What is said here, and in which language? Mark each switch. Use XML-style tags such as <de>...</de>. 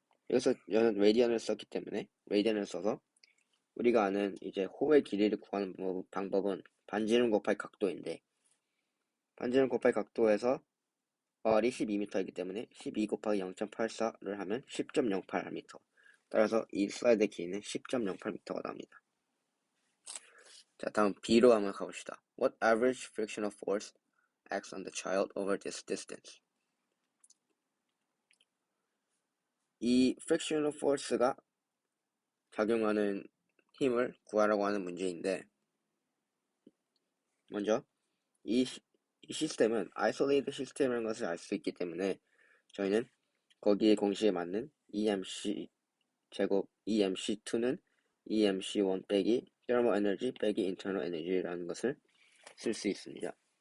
<ko>여기서 저는 레디안을 썼기 때문에 레디안을 써서 우리가 아는 이제 호의 길이를 구하는 방법은 반지름 곱하기 각도인데 반지름 곱하기 각도에서 R이 12m이기 때문에 12 곱하기 0.84를 하면 10.08m. 따라서 이 슬라이드의 길이는 10.08m가 나옵니다. 자, 다음 B로 한번 가봅시다.</ko> <en>What average frictional force acts on the child over this distance?</en> <ko>이 frictional force가 작용하는 힘을 구하라고 하는 문제인데 먼저 이 시스템은 isolated 시스템이라는 것을 알 수 있기 때문에 저희는 거기에 공식에 맞는 EMC 제곱 EMC2는 EMC1 빼기 thermal energy 빼기 internal energy라는 것을 쓸 수 있습니다.</ko>